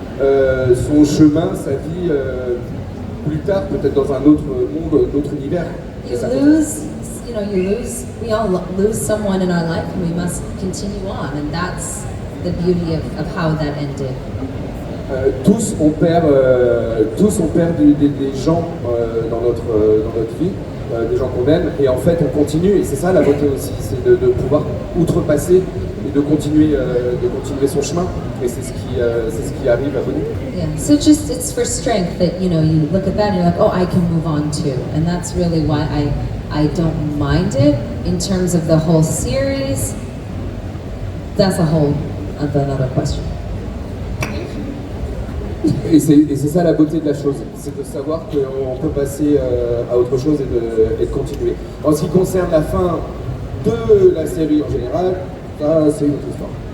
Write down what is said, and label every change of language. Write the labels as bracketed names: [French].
[French] son chemin, sa vie plus tard, peut-être dans un autre monde, un autre univers. [English] You lose, we all lose someone in our life and we must continue on. And that's the beauty of how that ended. [French] Tous on perd des gens dans notre vie, des gens qu'on aime, et en fait on continue, et c'est ça la beauté aussi, c'est de pouvoir outrepasser et de continuer son chemin, et c'est ce qui arrive à venir. Yeah. [English] So it's for strength that you look at that and you're like, oh, I can move on too, and that's really why I don't mind it in terms of the whole series. That's a whole another question. [French] Et c'est ça la beauté de la chose, c'est de savoir qu'on peut passer à autre chose et de continuer. En ce qui concerne la fin de la série en général, ça c'est une autre histoire.